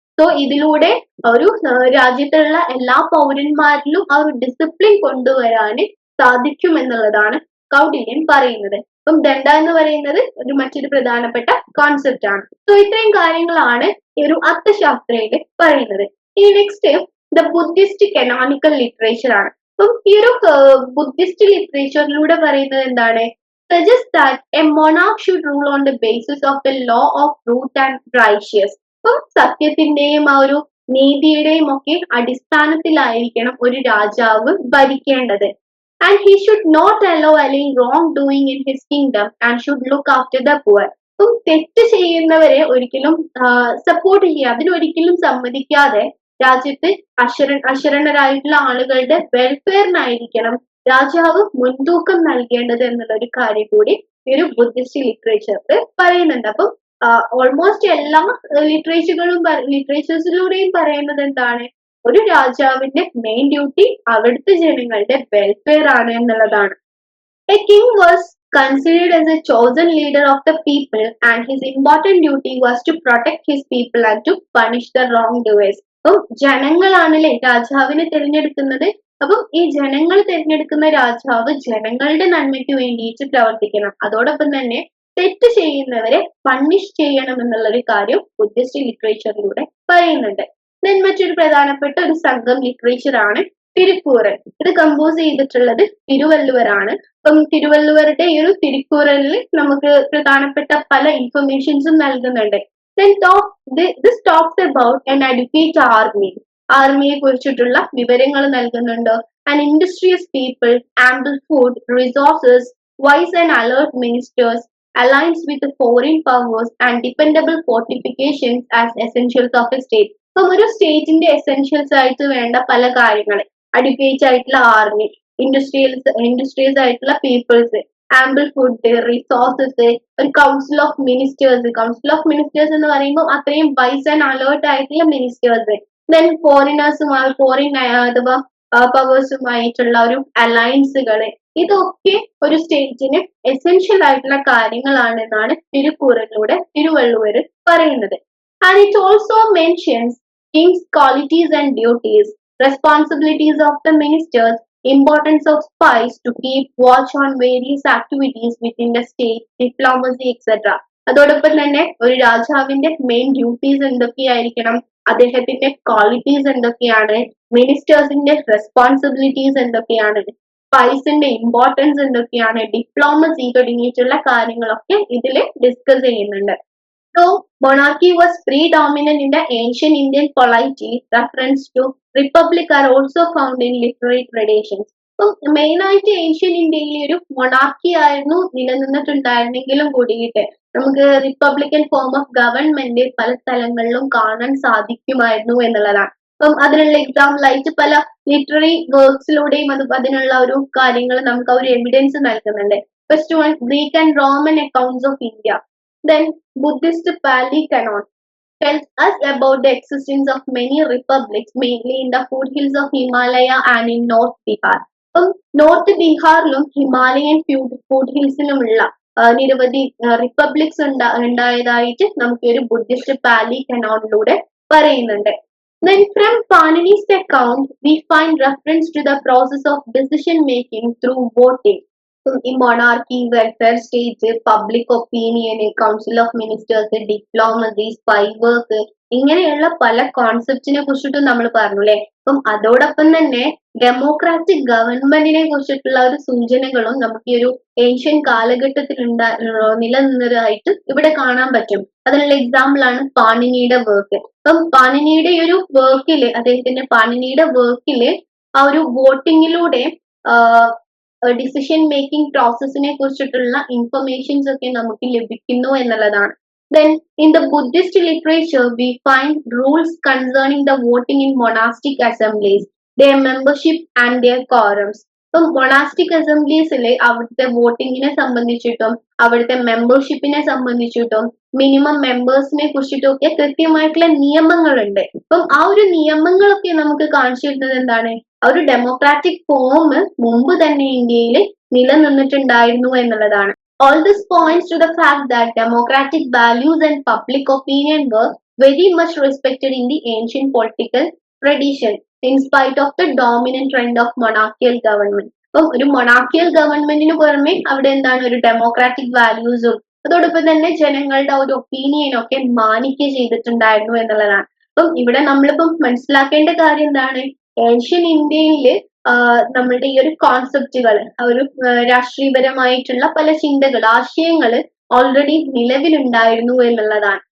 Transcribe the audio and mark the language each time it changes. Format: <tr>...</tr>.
<ml>So ഇതിലൂടെ ഒരു രാജ്യത്തുള്ള എല്ലാ പൗരന്മാരിലും ആ ഒരു ഡിസിപ്ലിൻ കൊണ്ടുവരാന് സാധിക്കും എന്നുള്ളതാണ് കൗടില്യൻ പറയുന്നത്. അപ്പം ദണ്ഡ എന്ന് പറയുന്നത് മറ്റൊരു പ്രധാനപ്പെട്ട കോൺസെപ്റ്റ് ആണ്. സോ ഇത്രയും കാര്യങ്ങളാണ് ഈ ഒരു അർത്ഥശാസ്ത്രയില് പറയുന്നത്.</ml> <en>ഇനി next the Buddhist canonical literature ആണ്.</en> <ml>അപ്പം ഈ ഒരു ബുദ്ധിസ്റ്റ് ലിറ്ററേച്ചറിലൂടെ പറയുന്നത് എന്താണ്,</ml> <en>suggest that a monarch should rule on the basis of the law of truth and righteous.</en> <ml>അപ്പം സത്യത്തിന്റെയും ആ ഒരു നീതിയുടെയും ഒക്കെ അടിസ്ഥാനത്തിലായിരിക്കണം ഒരു രാജാവ് ഭരിക്കേണ്ടത്.</ml> <en>And he should not allow any wrong doing in his kingdom and should look after the poor.</en> <ml>അപ്പം തെറ്റ് ചെയ്യുന്നവരെ ഒരിക്കലും സപ്പോർട്ട് ചെയ്യുക, അതിനൊരിക്കലും സമ്മതിക്കാതെ രാജ്യത്ത് അശരണരായിട്ടുള്ള ആളുകളുടെ വെൽഫെയറിനായിരിക്കണം രാജാവ് മുൻതൂക്കം നൽകേണ്ടത് എന്നുള്ള ഒരു കാര്യം കൂടി ഈ ഒരു ബുദ്ധിസ്റ്റ് ലിറ്ററേച്ചറിൽ പറയുന്നുണ്ട്. അപ്പം ഓൾമോസ്റ്റ് എല്ലാ ലിറ്ററേച്ചേഴ്സിലൂടെയും പറയുന്നത് എന്താണ്, ഒരു രാജാവിന്റെ മെയിൻ ഡ്യൂട്ടി അവിടുത്തെ ജനങ്ങളുടെ വെൽഫെയർ ആണ് എന്നുള്ളതാണ്.</ml> <en>A king was considered as a chosen leader of the people and his important duty was to protect his people and to punish the wrongdoers.</en> <ml>അപ്പം ജനങ്ങളാണല്ലേ രാജാവിനെ തിരഞ്ഞെടുക്കുന്നത്. അപ്പം ഈ ജനങ്ങൾ തിരഞ്ഞെടുക്കുന്ന രാജാവ് ജനങ്ങളുടെ നന്മയ്ക്ക് വേണ്ടിയിട്ട് പ്രവർത്തിക്കണം, അതോടൊപ്പം തന്നെ തെറ്റ് ചെയ്യുന്നവരെ പണിഷ് ചെയ്യണം എന്നുള്ള ഒരു കാര്യം ബുദ്ധിസ്റ്റ് ലിറ്ററേച്ചറിലൂടെ പറയുന്നുണ്ട്. ദെൻ മറ്റൊരു പ്രധാനപ്പെട്ട ഒരു സംഘം ലിറ്ററേച്ചർ ആണ് തിരുക്കൂറൽ. ഇത് കമ്പോസ് ചെയ്തിട്ടുള്ളത് തിരുവള്ളുവരാണ്. അപ്പം തിരുവള്ളുവരുടെ ഈ ഒരു തിരുക്കൂറലിൽ നമുക്ക് പ്രധാനപ്പെട്ട പല ഇൻഫർമേഷൻസും നൽകുന്നുണ്ട്.</ml> <en>Then this talks about an educated army.</en> <ml>ആർമിയെ കുറിച്ചിട്ടുള്ള വിവരങ്ങൾ നൽകുന്നുണ്ട്.</ml> <en>And industrious people, ample food, resources, wise and alert ministers, aligns with the foreign powers and dependable fortifications as essentials of a state.</en> <ml>അപ്പം ഒരു സ്റ്റേറ്റിന്റെ എസെൻഷ്യൽസ് ആയിട്ട് വേണ്ട പല കാര്യങ്ങൾ, അഡിക്വേറ്റ് ആയിട്ടുള്ള ആർമി, ഇൻഡസ്ട്രീസ് ആയിട്ടുള്ള പീപ്പിൾസ്, ആംബിൾ ഫുഡ്, റിസോഴ്സസ്, ഒരു കൗൺസിൽ ഓഫ് മിനിസ്റ്റേഴ്സ് എന്ന് പറയുമ്പോൾ അത്രയും വൈസ് ആൻഡ് അലേർട്ട് ആയിട്ടുള്ള മിനിസ്റ്റേഴ്സ്, ദെൻ ഫോറിൻ അഥവാ പവേഴ്സുമായിട്ടുള്ള ഒരു അലയൻസുകള്, ഇതൊക്കെ ഒരു സ്റ്റേറ്റിന് എസെൻഷ്യൽ ആയിട്ടുള്ള കാര്യങ്ങളാണെന്നാണ് തിരുവള്ളുവർ പറയുന്നത്.</ml> <en>And it also mentions kings qualities and duties, responsibilities of the ministers, importance of spies to keep watch on various activities within the state, diplomacy, etc.</en> <ml>അതോടൊപ്പം തന്നെ ഒരു രാജാവിന്റെ മെയിൻ ഡ്യൂട്ടീസ് എന്തൊക്കെയായിരിക്കണം, അദ്ദേഹത്തിന്റെ ക്വാളിറ്റീസ് എന്തൊക്കെയാണ്, മിനിസ്റ്റേഴ്സിന്റെ റെസ്പോൺസിബിലിറ്റീസ് എന്തൊക്കെയാണ്, സ്പൈസിന്റെ importance എന്തൊക്കെയാണ്, diplomacy തുടങ്ങിയിട്ടുള്ള കാര്യങ്ങളൊക്കെ ഇതിൽ ഡിസ്കസ് ചെയ്യുന്നുണ്ട്.</ml> <en>So, monarchy was predominant in the ancient Indian polity. Reference to republic are also found in literary traditions.</en> <ml>So, main ആയിട്ട് ഏഷ്യൻ ഇന്ത്യയിൽ ഒരു മൊണാർക്കി ആയിരുന്നു നിലനിന്നിട്ടുണ്ടായിരുന്നെങ്കിലും കൂടിയിട്ട് നമുക്ക് റിപ്പബ്ലിക്കൻ ഫോം ഓഫ് ഗവൺമെന്റ് പല സ്ഥലങ്ങളിലും കാണാൻ സാധിക്കുമായിരുന്നു എന്നുള്ളതാണ്. അപ്പം അതിനുള്ള എക്സാമ്പിൾ ആയിട്ട് പല ലിറ്റററി വർക്ക്സിലൂടെയും അതിനുള്ള ഒരു കാര്യങ്ങൾ നമുക്ക് ഒരു എവിഡൻസ് നൽകുന്നുണ്ട്.</ml> <en>First one, Greek and Roman accounts of India. Then Buddhist Pali Canon tells us about the existence of many republics, mainly in the foothills of Himalaya and in North Bihar.</en> <ml>അപ്പം north ബീഹാറിലും Himalayan ഫൂട്ട്ഹിൽസിലുമുള്ള നിരവധി republics ഉണ്ടായതായിട്ട് നമുക്ക് ഒരു Buddhist പാലി കനോണിലൂടെ പറയുന്നുണ്ട്.</ml> <en>Then from Panini's account, we find reference to the process of decision making through voting.</en> <ml>ഈ monarchy, welfare state, public opinion, council of ministers, diplomacy, spy work, ഇങ്ങനെയുള്ള പല കോൺസെപ്റ്റിനെ കുറിച്ചിട്ടും നമ്മൾ പറഞ്ഞു അല്ലെ. അപ്പം അതോടൊപ്പം തന്നെ ഡെമോക്രാറ്റിക് ഗവൺമെന്റിനെ കുറിച്ചിട്ടുള്ള ഒരു സൂചനകളും നമുക്ക് ഈ ഒരു ഏഷ്യൻ കാലഘട്ടത്തിൽ നിലനിന്നതായിട്ട് ഇവിടെ കാണാൻ പറ്റും. അതിനുള്ള എക്സാമ്പിൾ ആണ് പാണിനിയുടെ വർക്ക്. അപ്പം പാണിനിയുടെ ഒരു വർക്കില്, പാണിനിയുടെ വർക്കില് ആ ഒരു വോട്ടിങ്ങിലൂടെ ഡിസിഷൻ മേക്കിംഗ് പ്രോസസ്സിനെ കുറിച്ചിട്ടുള്ള ഇൻഫർമേഷൻസ് ഒക്കെ നമുക്ക് ലഭിക്കുന്നു എന്നുള്ളതാണ്.</ml> <en>Then in the Buddhist literature we find rules concerning the voting in monastic assemblies, their membership and their quorums.</en> <ml>ഇപ്പം മൊണാസ്റ്റിക് അസംബ്ലീസിലെ അവിടുത്തെ വോട്ടിങ്ങിനെ സംബന്ധിച്ചിട്ടും അവിടുത്തെ മെമ്പർഷിപ്പിനെ സംബന്ധിച്ചിട്ടും മിനിമം മെമ്പേഴ്സിനെ കുറിച്ചിട്ടും ഒക്കെ കൃത്യമായിട്ടുള്ള നിയമങ്ങളുണ്ട്. അപ്പം ആ ഒരു നിയമങ്ങളൊക്കെ നമുക്ക് കാണിച്ചു തരുന്നത് എന്താണ്, ആ ഒരു ഡെമോക്രാറ്റിക് ഫോം മുമ്പ് തന്നെ ഇന്ത്യയിൽ നിലനിന്നിട്ടുണ്ടായിരുന്നു എന്നുള്ളതാണ്.</ml> <en>All this points to the fact that democratic values and public opinion were very much respected in the ancient political tradition, in spite of the dominant trend of monarchical government.</en> <ml>അപ്പം ഒരു monarchial ഗവൺമെന്റിന് പുറമെ അവിടെ എന്താണ്, ഒരു democratic വാല്യൂസും അതോടൊപ്പം തന്നെ ജനങ്ങളുടെ ഒരു ഒപ്പീനിയൻ ഒക്കെ മാനിക്കുക ചെയ്തിട്ടുണ്ടായിരുന്നു എന്നുള്ളതാണ്. അപ്പം ഇവിടെ നമ്മളിപ്പം മനസ്സിലാക്കേണ്ട കാര്യം എന്താണ്, ഏഷ്യൻ ഇന്ത്യയില് നമ്മളുടെ ഈ ഒരു കോൺസെപ്റ്റുകൾ, ഒരു രാഷ്ട്രീയപരമായിട്ടുള്ള പല ചിന്തകൾ, ആശയങ്ങൾ ഓൾറെഡി നിലവിലുണ്ടായിരുന്നു എന്നുള്ളതാണ്.</ml>